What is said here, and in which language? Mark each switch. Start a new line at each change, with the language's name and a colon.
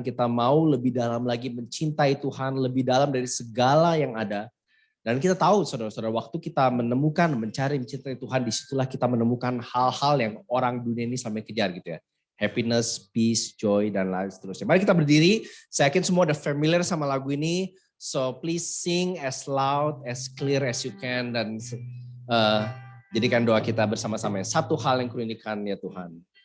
Indonesian: Kita mau lebih dalam lagi mencintai Tuhan, lebih dalam dari segala yang ada. Dan kita tahu saudara-saudara, waktu kita menemukan, mencari, mencintai Tuhan, disitulah kita menemukan hal-hal yang orang dunia ini sampai kejar gitu ya.
English: Happiness, peace, joy,
Indonesian: dan lain seterusnya. Mari kita berdiri, saya yakin semua udah familiar sama lagu ini.
English: So please sing as loud, as clear as you can.
Indonesian: Dan jadikan doa kita bersama-sama. Satu hal yang kurindukan ya Tuhan.